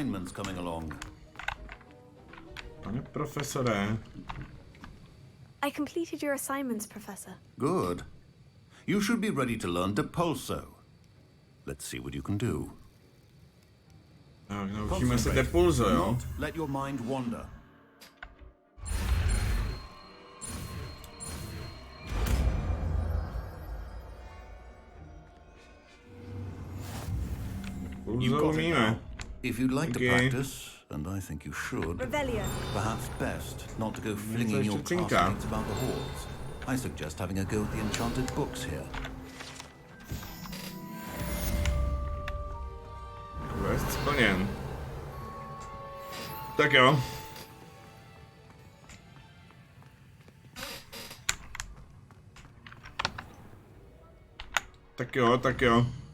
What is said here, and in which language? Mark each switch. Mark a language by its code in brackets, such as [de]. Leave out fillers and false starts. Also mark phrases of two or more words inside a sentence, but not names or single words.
[cs] Pane profesore. [en] I completed your assignments, Professor. Good. You should be ready to learn Depulso. Let's see what you can do. [cs] Tak, naučíme se Depulso, jo? [en] Let your mind wander. [cs] Depulso umíme. [en] If you'd like to practice, and I think you should, Revelio. perhaps best not to go flinging your classmates about the halls. I suggest having a go at the enchanted books here. [cs] Quest splněn. Tak jo. Tak jo.